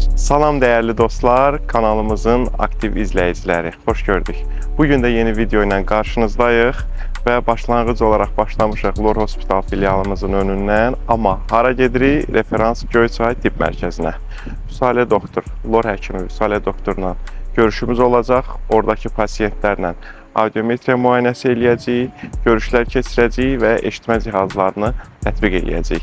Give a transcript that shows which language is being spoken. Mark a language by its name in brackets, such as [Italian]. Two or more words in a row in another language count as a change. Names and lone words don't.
[Turkish] Salam değerli dostlar, kanalımızın aktif izleyicileri. Hoş gördük. Bugün de yeni video ile karşınızdayıq ve başlangıç olarak başlamışıq Lor Hospital filialımızın önündən. [Azerbaijani] Ama hara gedirik? Referans Göyçay Tibb Mərkəzinə. Vüsalə doktor, Lor həkimi Vüsalə doktorla görüşümüz olacaq. Oradaki pasiyentlərlə audiometriya müayinəsi eləyəcəyik, görüşlər keçirəcəyik və eşitmə cihazlarını tətbiq eləyəcəyik.